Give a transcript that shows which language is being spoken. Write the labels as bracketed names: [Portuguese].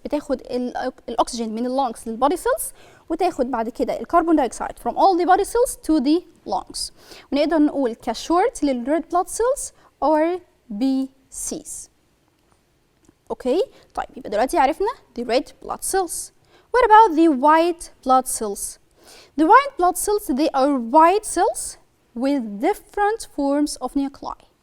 [Arabic] بتاخد الأكسجين من اللونجز للبودي cells، وتاخد بعد كده الكربون دايوكسيد [English] from all the body cells to the lungs. [Arabic] ونقدر نقول كشورت للred blood cells or BCs. اوكي طيب يبقى دلوقتي عرفنا [English] the red blood cells. What about the white blood cells? The white blood cells, they are white cells with different forms of nuclei.